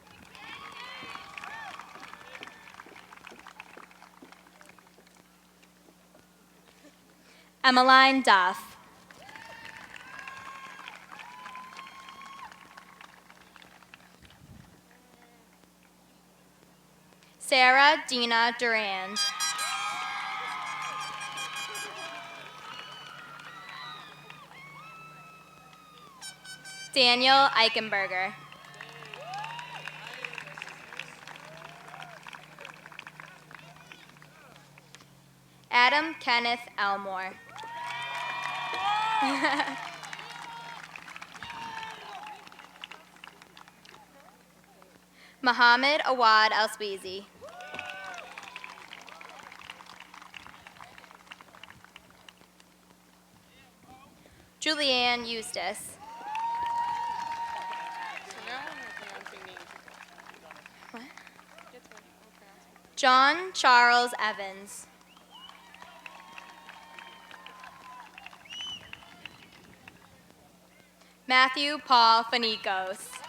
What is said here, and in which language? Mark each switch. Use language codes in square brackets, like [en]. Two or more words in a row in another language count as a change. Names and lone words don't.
[en] Emmeline Duff. Sarah Dina Durand. Daniel Eichenberger. Adam Kenneth Elmore. Muhammad Awad Elsweezy. Julianne Eustace. What? John Charles Evans. Matthew Paul Fanicos.